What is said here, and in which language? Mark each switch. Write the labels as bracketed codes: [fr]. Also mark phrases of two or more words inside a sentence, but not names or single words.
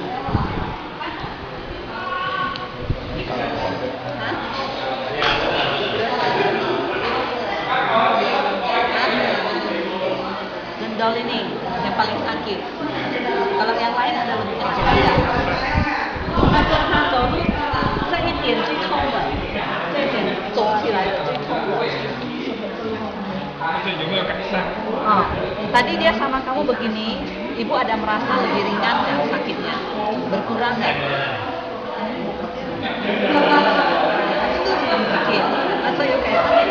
[id] Hah? Gendol ini yang paling sakit. Kalau yang lain ada lebih kecil aja. [zh] 那跟他走路这一点最痛的，这一点走起来的最痛的。 [id] Tadi dia sama kamu begini, ibu ada merasa lebih ringan nggak sakitnya? Berkurang nggak? Kecil. Atau yuk kayak